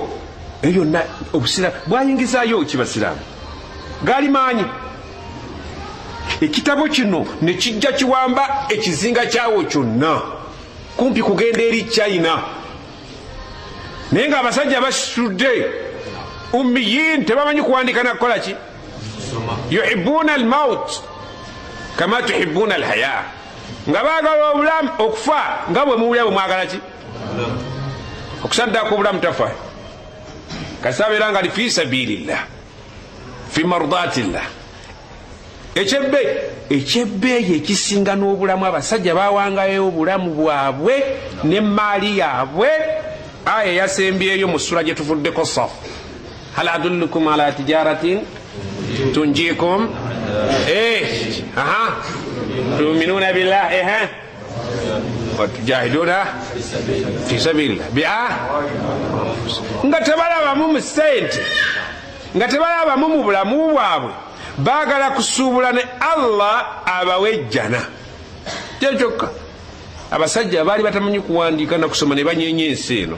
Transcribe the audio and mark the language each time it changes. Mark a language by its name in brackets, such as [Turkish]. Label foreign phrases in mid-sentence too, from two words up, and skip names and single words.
[Ganda] Eyo na Obusiraamu bwayingizayo kibasiraamu gali maanyi. Ekitabo kino ne kijja kiwamba ekizinga kyawo kyonna kumpi kugenda eri China. Naye nga abasajja basitudde ummiyin tebamanyi kuwandika na kukola ki? [Arabic] يحبون الموت كما تحبون الحياة. [Ganda] Nga baagala obulamu okufa nga bwe muwulira bwe mwagala ki? Okusaddako obulamu tafa. Kasabeera nga li [Arabic] في سبيل الله في مرضاة الله. [Ganda] Ekyebbeeyi ekisinga n'obulamu abasajja bawangayo obulamu bwabwe n'emmaali yaabwe. Aya yasembyeyo mu ssura gye tuvuddeko Saf. [Arabic] هل أدلكم على تجارة تنجيكم تؤمنون بالله وتجاهدون في سبيل الله [Ganda] nga tebalabamu mu ssente, nga tebalabamu mu bulamu bwabwe, baagala kusuubula ne Allah abawejjana. Kyokka abasajja baali batamanyi kuwandiika na kusoma ne banyenyensi eno.